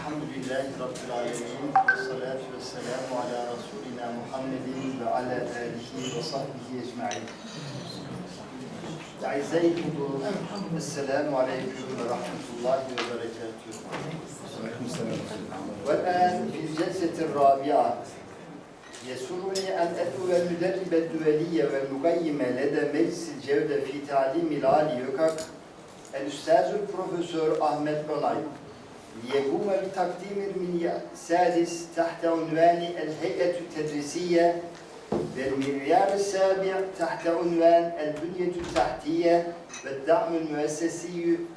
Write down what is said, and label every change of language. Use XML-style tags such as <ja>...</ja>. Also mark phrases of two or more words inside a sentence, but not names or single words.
<ar>الحمد لله رب العالمين. والصلاة والسلام على رسولنا محمد وعلى آله وصحبه أجمعين. أعزائي الحضور، السلام عليكم ورحمة الله وبركاته. والآن في الجلسة الرابعة يسرني أن أدعو المدرب الدولي والمقيم لدى مجلس الجودة في تعليم العالي يوكاك الأستاذ البروفيسور أحمد أوناي ليقوم بتقديم المنيا السادس تحت عنوان الهيئة التدريسية والمعيار السابع تحت عنوان البنية التحتية والدعم المؤسسي</ar>